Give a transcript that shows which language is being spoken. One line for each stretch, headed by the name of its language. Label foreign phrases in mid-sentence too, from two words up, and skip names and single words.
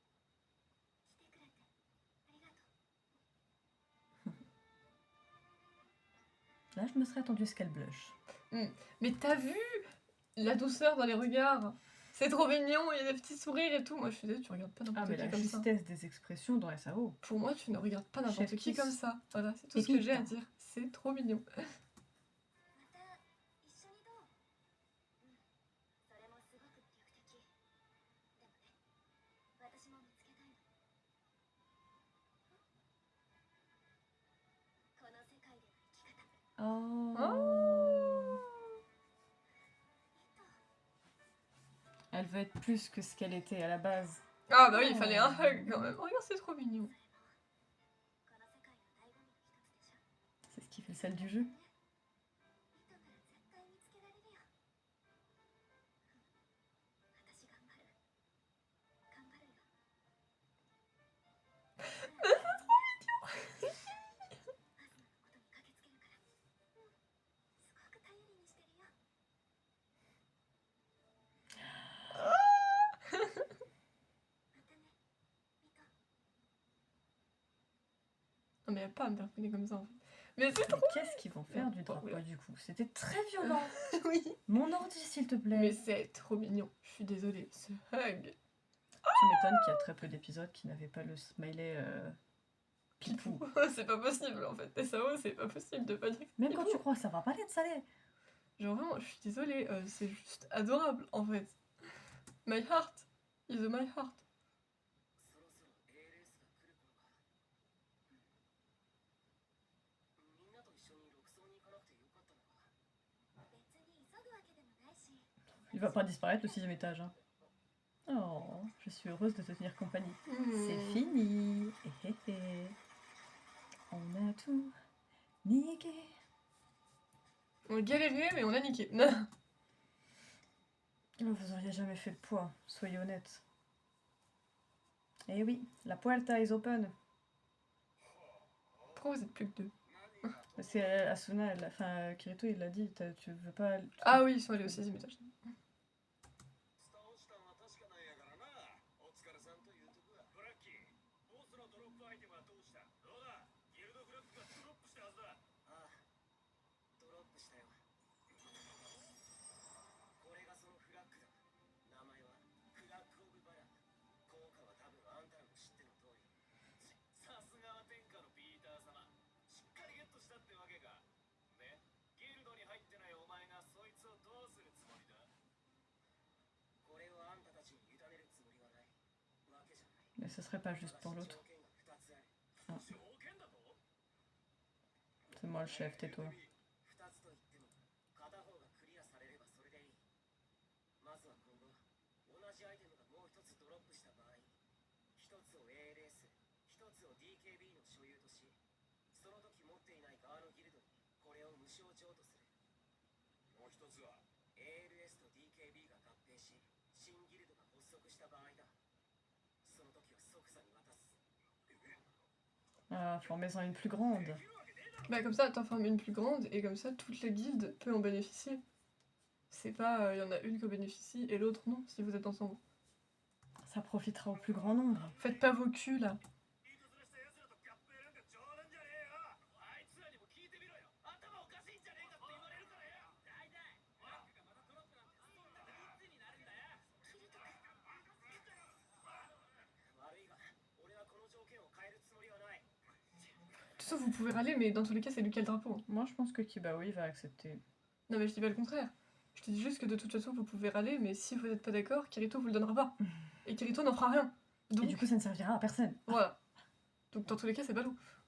French: Là, je me serais attendu à ce qu'elle blush. Mais t'as vu la douceur dans les regards? C'est trop mignon, il y a des petits sourires et tout. Moi, je suis désolée, tu regardes pas Ah, n'importe mais qui la comme ça. justesse des expressions dans SAO. Pour moi, tu ne regardes pas n'importe Chef qui kiss. comme ça. Voilà, c'est tout Et ce que j'ai à putain. dire. C'est trop mignon.
Japanese: また一緒にどう？それもすごく魅力的。でもね、私も見つけたいの。この世界での生き方。 Oh.
French: Elle veut être plus que ce qu'elle était à la base. Ah bah oui, il fallait un hug quand même. Regarde, c'est trop mignon.
Japanese: この世界の醍醐味の一つでしょ。
French: C'est ce qui fait le sel du jeu.
Japanese: 糸なら絶対見つけられるよ。私頑張る。頑張るよ。アスナのことに駆けつけるから。すごく頼りにしてるよ。
French: Non, mais y a pas à me faire punir comme ça en fait. Mais c'est Mais qu'est-ce qu'ils vont faire du drapeau du coup? C'était très violent. oui. Mon ordi, s'il te plaît. Mais c'est trop mignon. Je suis désolée. Ce hug. Tu m'étonnes qu'il y a très peu d'épisodes qui n'avaient pas le smiley pipou. C'est pas possible en fait. SAO, c'est pas possible de pas dire. que Même c'est quand pipou. tu crois que ça va pas être salé. Genre vraiment, je suis désolée. C'est juste adorable en fait.
English: My heart is a my heart.
Japanese: そろそろ ALS が来る頃か。みんなと一緒に6層に行かなくてよかったのか。別に急ぐわけでもないし。
French: Il va pas disparaître le 6ème étage. Hein. Oh, je suis heureuse de te tenir compagnie. C'est fini. Eh, eh, eh. On a tout niqué. On a galéré, mais on a niqué. Oh, vous auriez jamais fait le poids, soyez honnête. Eh oui,
Spanish: la puerta
English: is open.
French: Pourquoi vous êtes plus que deux? C'est Asuna, enfin Kirito il l'a dit, tu veux pas... Ah oui, ils sont allés au 6ème étage.
Japanese: スター落ちたのは確かなんやからな。お疲れさんというとこや。ブラッキー、ボスのドロップアイテムはどうした？どうだ？ギルドフラッグがドロップしたはずだ。ああ、ドロップしたよ。これがそのフラッグだ。名前はフラッグオブバラ。効果は多分あんたらも知っての通り。さすがは天下のピーター様。しっかりゲットしたってわけか。で、ギルドに入ってないお前がそいつをどうするつもりだ？これをあんたたちに委ねるつもりはないわけじゃない。
French: Mais ce serait pas juste pour l'autre.
Japanese: 条件が2つある。 Ah. 条件だと？
French: C'est moi le chef, tais-toi.
Japanese: 2 つと言っても片方がクリアされればそれでいい。まずは今後同じアイテムがもう1つドロップした場合、1つを ALS、1つを DKB の所有とし、その時持っていない側のギルドにこれを無償譲渡する。もう一つは ALS と DKB が合併し、新ギルドが発足した場合だ。その時は即座に渡す。
French: Ah, formez-en une plus grande. Bah comme ça, t'en formes une plus grande et comme ça, toute la guilde peut en bénéficier. C'est pas, il y en a une qui en bénéficie et l'autre non, si vous êtes ensemble. Ça profitera au plus grand nombre. Faites pas vos culs là.
Japanese: いたずらした奴らと合併なんか冗談じゃねえよ。あいつらにも聞いてみろよ。頭おかしいんじゃねえかって言われるからよ。大体ワークがまたドロップなんてそんな3つになるんだよ。悪いが俺はこの条件を変えるつもりはない。
French: Tout ça, vous pouvez râler, mais dans tous les cas, c'est lui qui a le drapeau. Moi je pense que Kibaoi va accepter. Non mais je dis pas le contraire. Je Je te dis juste que de toute façon, vous pouvez râler, mais si vous n'êtes pas d'accord, Kirito vous le donnera pas. Et Kirito n'en fera rien. Et Donc, du coup, ça ne servira à personne. voilà. Donc, dans tous les cas, c'est balou.